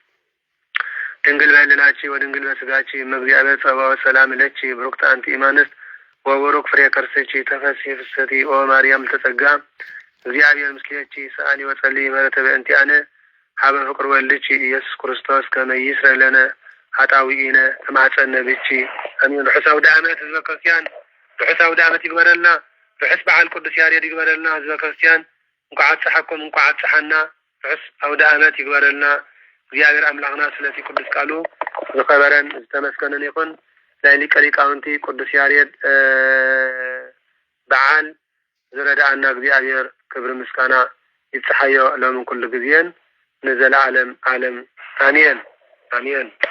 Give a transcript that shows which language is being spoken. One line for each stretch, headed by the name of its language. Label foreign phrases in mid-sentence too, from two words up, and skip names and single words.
Geez: ድንግል በሕሊናኪ ወድንግል በሥጋኪ እመእግዚአብሔር ጸባኦት ሰላም ለኪ ብሩክት አንቲ እማንስት ወቡሩክ ፍሬ ከርሥኪ ተፈሥሒ ፍስሕቲ ኦ ማርያም ተጸጋ እግዚአብሔር ምስሌኪ ሰአሊ ወጸልዪ ምሕረተ በእንቲአነ ሀበ ፍቅር ወልድኪ ኢየሱስ ክርስቶስ ከመ ይስረይ ለነ ኃጣውኢነ ተማጸነ ብኪ አሜን
Tigrinya: ርሑስ አውደ ዓመት ህዝበ ክርስቲያን ርሑስ አውደ ዓመት ይግበረልና ርሑስ በዓል ቅዱስ ያሬድ ይግበረልና ህዝበ ክርስቲያን እንኳዕ አጽሓኩም እንኳዕ አጽሓና ርሑስ አውደ ዓመት ይግበረልና እግዚአብሔር አምላክና ስለቲ ቅዱስ ቃሉ ዝኸበረን ዝተመስገነን ይኹን ናይ ሊቀ ሊቃውንቲ ቅዱስ ያሬድ በዓል ዝረዳአና እግዚአብሔር ክብር ምስጋና ይብጽሐዮ ሎምን ኩሉ ግዜን ንዘለዓለም ዓለም አሜን አሜን